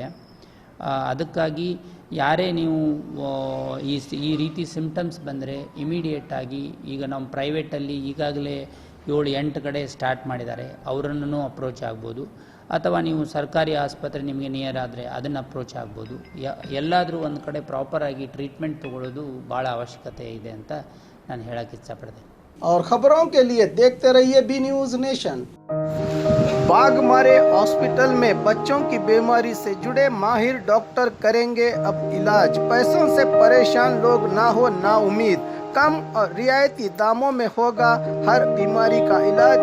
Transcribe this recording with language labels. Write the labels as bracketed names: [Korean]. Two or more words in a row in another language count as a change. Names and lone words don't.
[Kannada] ಅದಕ್ಕಾಗಿ ಯಾರೇ ನೀವು ಈ ರೀತಿ ಸಿಂಪ್ಟಮ್ಸ್ ಬಂದರೆ ಇಮಿಡಿಯೇಟಾಗಿ, ಈಗ ನಮ್ಮ ಪ್ರೈವೇಟಲ್ಲಿ ಈಗಾಗಲೇ 7-8 ಕಡೆ ಸ್ಟಾರ್ಟ್ ಮಾಡಿದ್ದಾರೆ, ಅವರನ್ನು ಅಪ್ರೋಚ್ ಆಗ್ಬೋದು. ಅಥವಾ ನೀವು ಸರ್ಕಾರಿ ಆಸ್ಪತ್ರೆ ನಿಮಗೆ ನಿಯರ್ ಆದರೆ ಅದನ್ನು ಅಪ್ರೋಚ್ ಆಗ್ಬೋದು. ಎಲ್ಲಾದರೂ ಒಂದು ಕಡೆ ಪ್ರಾಪರಾಗಿ ಟ್ರೀಟ್ಮೆಂಟ್ ತೊಗೊಳ್ಳೋದು ಭಾಳ ಅವಶ್ಯಕತೆ ಇದೆ ಅಂತ ನಾನು ಹೇಳೋಕ್ಕೆ ಇಷ್ಟಪಡ್ತೀನಿ. [Hindi] और खबरों के लिए देखते रहिए बी न्यूज़ नेशन। बाघमारे हॉस्पिटल में बच्चों की बीमारी से जुड़े माहिर डॉक्टर करेंगे अब इलाज। पैसों से परेशान लोग ना हो ना उम्मीद, कम और रियायती दामों में होगा हर बीमारी का इलाज।